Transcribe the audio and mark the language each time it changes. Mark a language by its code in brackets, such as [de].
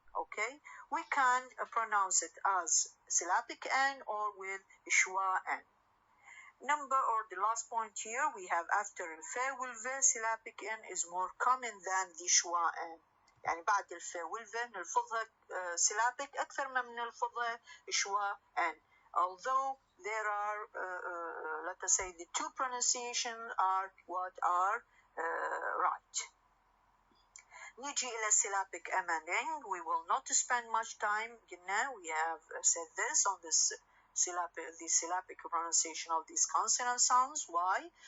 [en] Okay, we can pronounce it as syllabic N or with schwa N. Number or the last point here we have after [ar] الفاء والفاء [en] syllabic N is more common than the schwa N. [ar] يعني بعد الفاء والفاء نلفظها syllabic أكثر من نلفظها schwa N. [en] Although there are let us say the two pronunciations are what are right. [ar] نيجي إلى [en] syllabic M and N. We will not spend much time. We have said this on this the syllabic pronunciation of these consonant sounds. Why?